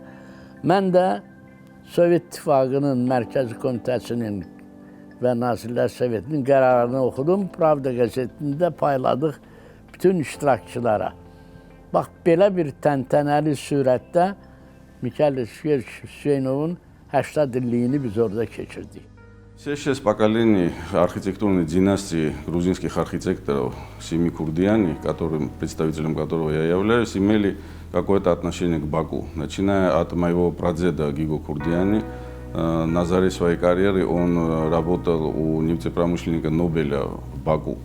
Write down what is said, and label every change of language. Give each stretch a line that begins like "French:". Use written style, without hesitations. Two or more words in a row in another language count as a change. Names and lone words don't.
Azerbaijani: Mən də Sovet İttifaqının Mərkəzi Komitəsinin və Nazirlər Sovetinin qərarını oxudum. Pravda qəzetində payladıq bütün iştirakçılara. Bax, belə bir təntənəli surətdə Mikail Hüseynovun 80 illiyini biz orada keçirdik.
Russian: Все 6 поколений архитектурной династии грузинских архитекторов семьи Курдиани, представителем которого я являюсь, имели какое-то отношение к Баку. Начиная от моего прадеда Гиго Курдиани, на заре своей карьеры он работал у нефтепромышленника Нобеля в Баку.